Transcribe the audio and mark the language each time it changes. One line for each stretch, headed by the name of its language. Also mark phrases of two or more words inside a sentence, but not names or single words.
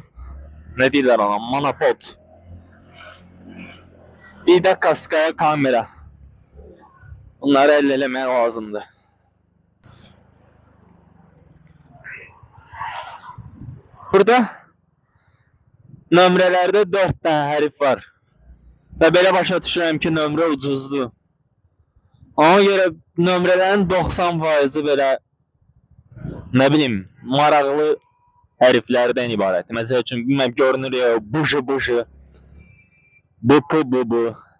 Turkish: Ne diyorlar ona? Monopod. Bir de kaskaya kamera.
Azerbaijani: Bunları ellemeye lazımdı. Burada nömrelerde 4 tane hərf var. Ve belə başa düşürəm ki, nömrə ucuzdur. Ona göre nömrələrin 90%'i belə,
Turkish: ne bileyim,
Azerbaijani: maraqlı hərflərdən ibarət. Məsəl üçün, bilməm, görünür ya, buju, bu.